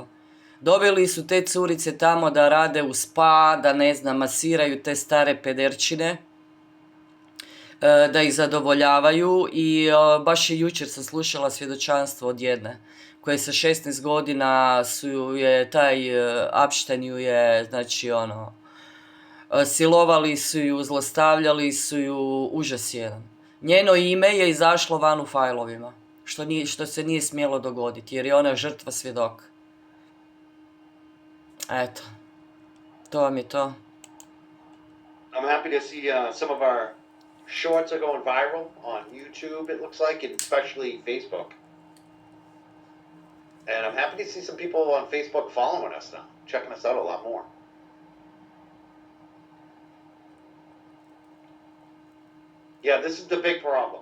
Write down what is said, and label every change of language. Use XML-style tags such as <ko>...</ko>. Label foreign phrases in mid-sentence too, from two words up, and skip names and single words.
<hr>Dobili su te curice tamo da rade u spa, da masiraju te stare pederčine, da ih zadovoljavaju i baš je jučer sam slušala svjedočanstvo od jedne koje sa 16 godina taj Epstein ju je, znači silovali su ju, zlostavljali su ju, užas jedan. Njeno ime je izašlo van u fajlovima, što se nije smjelo dogoditi, jer je ona žrtva svjedok. Eto, to vam je to.</hr> <en>I'm happy to see some of our shorts are going viral on YouTube, it looks like, and especially Facebook. And I'm happy to see some people on Facebook following us now, checking us out a lot more. Yeah, this is the big problem.</en>